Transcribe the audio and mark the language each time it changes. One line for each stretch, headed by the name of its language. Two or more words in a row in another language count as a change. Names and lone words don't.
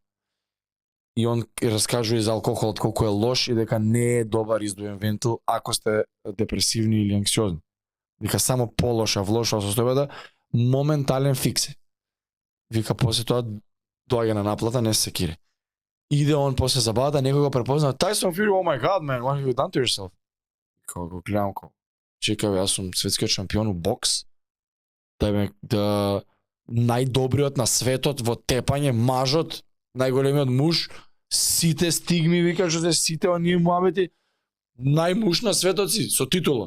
Macedonian: И он раскажува за алкохолот колку е лош и дека не е добар издуен вентил ако сте депресивни или анксиозни. Вика само полоша, влоша состојбата, моментален фикс. Вика после тоа доаѓа на наплата, не се кири. Иде он после забавата, некој го препознава,
English: Tyson Fury, oh my god man, what have you done to yourself?
Macedonian: Као го гледам, чекај, јас сум светскиот шампион у бокс, да најдобриот на светот во тепање, мажот, најголемиот муж, сите стигми, вика, што се сите оние муабети, најмуж на светот си, со титула.